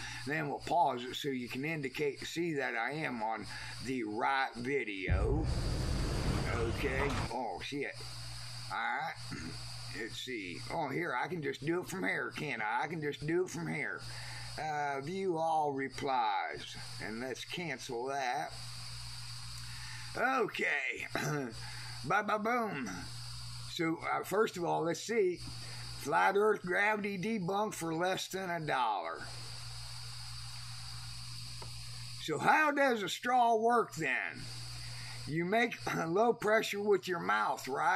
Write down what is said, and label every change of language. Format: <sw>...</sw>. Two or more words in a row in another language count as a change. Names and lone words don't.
<en>Then we'll pause it so you can see that I am on the right video. Okay. Oh, shit. All right. Let's see. Oh, here, I can just do it from here, can't I? I can just do it from here. View all replies. And let's cancel that. Okay. Ba-ba-boom. So, first of all, let's see. Flat Earth gravity debunked for less than $1. So, how does a straw work then? You make low pressure with your mouth, right?</en>